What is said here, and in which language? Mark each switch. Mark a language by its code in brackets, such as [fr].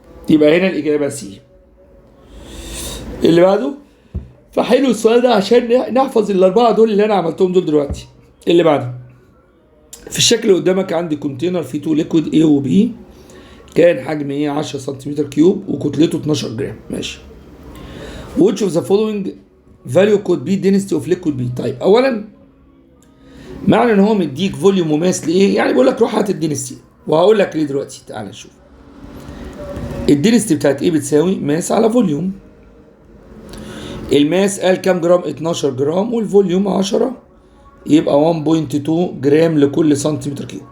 [ar] يبقى هنا الاجابه سي. اللي بعده فحلو السؤال ده عشان نحفظ الاربعه دول اللي انا عملتهم دول دلوقتي. اللي بعده في الشكل اللي قدامك عندي كونتينر فيه 2 ليكويد A و B، كان حجم ايه 10 سنتيمتر كيوب وكتلته 12 جرام. ماشي. [en] which of the following value could be density of liquid B. [ar] طيب اولا معنى ان هو مديك فوليوم مماس لايه، يعني بيقول لك روح هات الدنستي، وهقول لك ليه دلوقتي. تعال نشوف الدنستي بتاعت ايه بتساوي ماس على فوليوم. الماس قال كام جرام؟ 12 جرام، والفوليوم 10، يبقى 1.2 جرام لكل سنتيمتر كيوب.